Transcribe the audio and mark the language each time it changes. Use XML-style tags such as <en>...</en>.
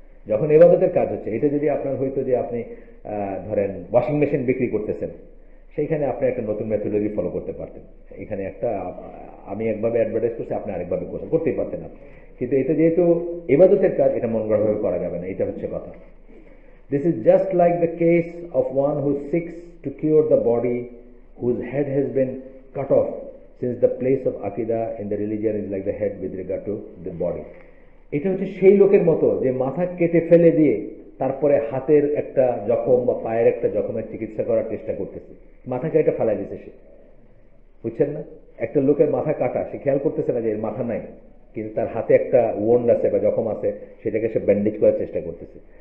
<bn>যখন ইবাদতের কাজ হচ্ছে, এটা যদি আপনার হইতো যে আপনি ধরেন ওয়াশিং মেশিন বিক্রি করতেছেন, সেইখানে আপনি একটা নতুন মেথোডলজি ফলো করতে পারতেন। এখানে একটা আমি একভাবে অ্যাডভার্টাইজ করছি, আপনি আরেকভাবে করতেই পারতেন না। কিন্তু এটা যেহেতু ইবাদতের কাজ, এটা মন গড়াভাবে করা যাবে না, এটা হচ্ছে কথা।</bn> <en>This is just like the case of one who seeks to cure the body whose head has been cut off, since the place of Aqidah in the religion is like the head with regard to the body.</en> <bn>এটা হচ্ছে সেই লোকের মতো যে মাথা কেটে ফেলে দিয়ে তারপরে হাতের একটা জখম বা পায়ের একটা জখমের চিকিৎসা করার চেষ্টা করতেছে, মাথাকে এটা ফেলাই দিচ্ছে সে, বুঝছেন না? একটা লোকের মাথা কাটা, সে খেয়াল করতেছে না যে এর মাথা নাই, কিন্তু তার হাতে একটা ওন্ড আছে বা জখম আছে, সেটাকে সে ব্যান্ডেজ করার চেষ্টা করতেছে।</bn>